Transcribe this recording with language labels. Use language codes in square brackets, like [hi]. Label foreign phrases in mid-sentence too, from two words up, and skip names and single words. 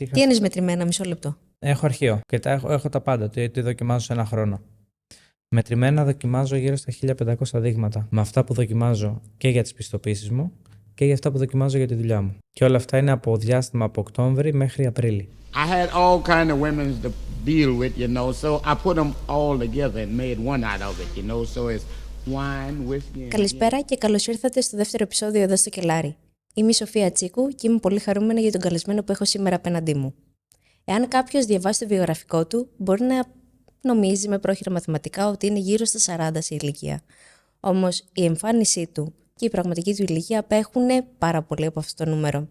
[el] Τι εννοείς μετρημένα, μισό λεπτό? έχω αρχείο και έχω τα πάντα, τι δοκιμάζω σε ένα χρόνο. Μετρημένα δοκιμάζω γύρω στα 1500 δείγματα. Με αυτά που δοκιμάζω και για τις πιστοποίησεις μου και για αυτά που δοκιμάζω για τη δουλειά μου. Και όλα αυτά είναι από διάστημα από Οκτώβρη μέχρι Απρίλη. [en] I had all kind of women to deal with, you know, so I put them all together and made one out of it, you know, so it's wine, whiskey and... [el] Καλησπέρα και καλώς ήρθατε στο δεύτερο επεισόδιο εδώ στο Κελάρι. Είμαι η Σοφία Τσίκου και είμαι πολύ χαρούμενη για τον καλεσμένο που έχω σήμερα απέναντί μου. Εάν κάποιος διαβάσει το βιογραφικό του, μπορεί να νομίζει με πρόχειρα μαθηματικά ότι είναι γύρω στα 40 σε ηλικία. Όμως η εμφάνισή του και η πραγματική του ηλικία απέχουν πάρα πολύ από αυτό το νούμερο.